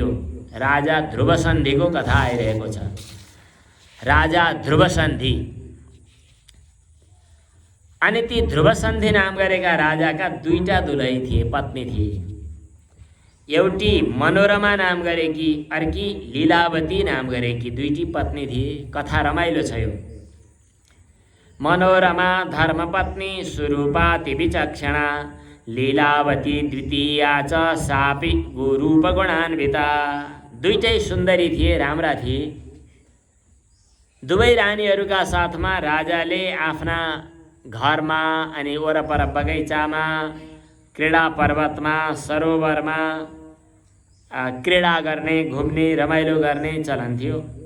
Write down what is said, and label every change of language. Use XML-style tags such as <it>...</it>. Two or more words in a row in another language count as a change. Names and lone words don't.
<ne>राजा ध्रुवसन्धिको कथा आइरहेको छ। राजा ध्रुवसन्धि, अनि ती ध्रुवसन्धि नाम गरेका राजाका दुईटा दुलही थिए, पत्नी थिए। एउटी मनोरमा नाम गरेकी, अर्की लीलावती नाम गरेकी, दुईटी पत्नी थिए। कथा रमाइलो छ यो।</ne> <sa>मनोरमा धर्मपत्नी सुरूपाति विचक्षणा, लीलावती द्वितीया च सापि गुरूपगुणान्विता।</sa> <ne>दुईटै सुन्दरी थिए, राम्रा थिए। दुवै रानीहरूका साथमा राजाले आफ्ना घरमा अनि वरपर बगैँचामा, क्रीडा पर्वतमा, सरोवरमा क्रीडा गर्ने, घुम्ने, रमाइलो गर्ने चलन थियो।</ne>